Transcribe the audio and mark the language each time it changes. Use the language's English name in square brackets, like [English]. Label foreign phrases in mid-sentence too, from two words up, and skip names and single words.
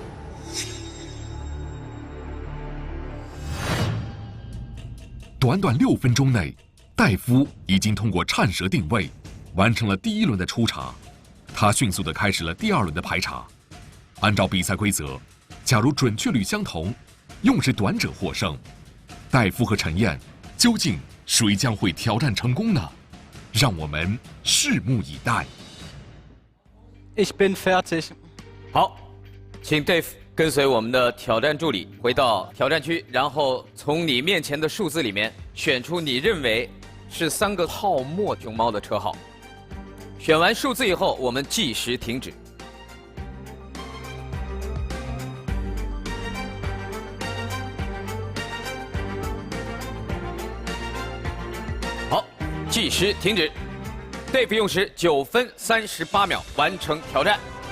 [Chinese] 短短6分钟内，戴夫已经通过颤舌定位，完成了第1轮的初查。他迅速地开始了第2轮的排查。按照比赛规则，假如准确率相同，用时短者获胜。戴夫和陈燕，究竟谁将会挑战成功呢？让我们拭目以待。 [German] Ich bin fertig. [Chinese] 好，请 Dave 跟随我们的挑战助理回到挑战区，然后从你面前的数字里面选出你认为是3个泡沫熊猫的车号。选完数字以后，我们计时停止。好，计时停止。Dave 用时9分38秒完成挑战。